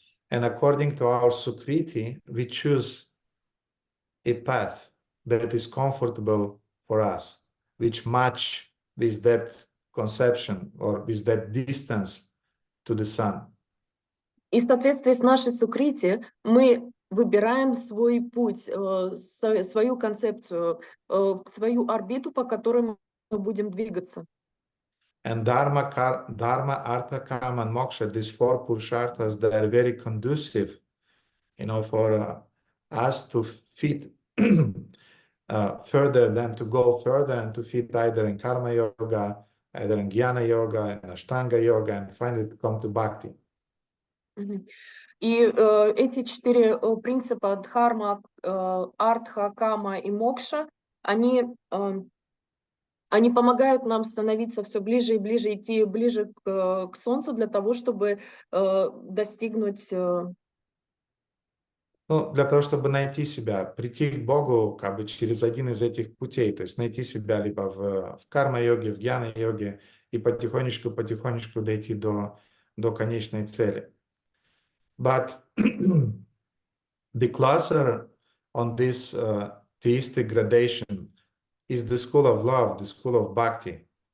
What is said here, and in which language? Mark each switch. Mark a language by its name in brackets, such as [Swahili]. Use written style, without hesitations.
[English] And according to our Sukriti, we choose a path that is comfortable for us, which match with that conception or with that distance to the sun. [Russian] И в соответствии с нашей сукрити мы выбираем свой путь, свою концепцию, свою орбиту, по которой мы будем двигаться. [English] And dharma, artha, kama, and moksha, these 4 purusharthas, they are very conducive, for us to fit further than to go further and to fit either in karma yoga, either in jnana yoga, in ashtanga yoga, and finally to come to bhakti. [Russian] И эти 4 принципа дхарма, артха, кама и мокша, они помогают нам становиться все ближе и ближе, идти ближе к Солнцу для того, чтобы достигнуть... Для того, чтобы найти себя, прийти к Богу как бы через один из этих путей, то есть найти себя либо в карма-йоге, в гьяна-йоге и потихонечку дойти до конечной цели. [English] But the closer on this theistic gradation is the school of love, the school of bhakti.